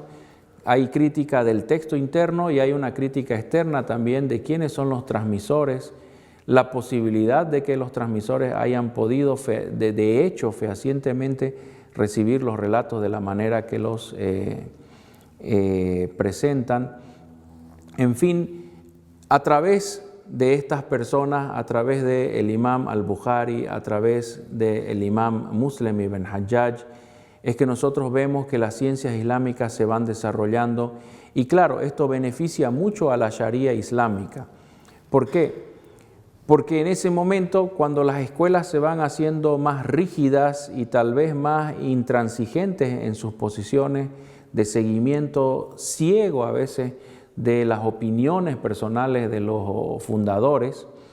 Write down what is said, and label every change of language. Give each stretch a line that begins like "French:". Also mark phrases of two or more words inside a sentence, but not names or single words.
Spanish: Hay crítica del texto interno y hay una crítica externa también de quiénes son los transmisores, la posibilidad de que los transmisores hayan podido de hecho fehacientemente recibir los relatos de la manera que los presentan. En fin, a través de estas personas, a través del imam al-Bukhari, a través del imam Muslim ibn Hajjaj, es que nosotros vemos que las ciencias islámicas se van desarrollando, y claro, esto beneficia mucho a la Sharia islámica. ¿Por qué? Porque en ese momento, cuando las escuelas se van haciendo más rígidas y tal vez más intransigentes en sus posiciones de seguimiento ciego a veces de las opiniones personales de los fundadores,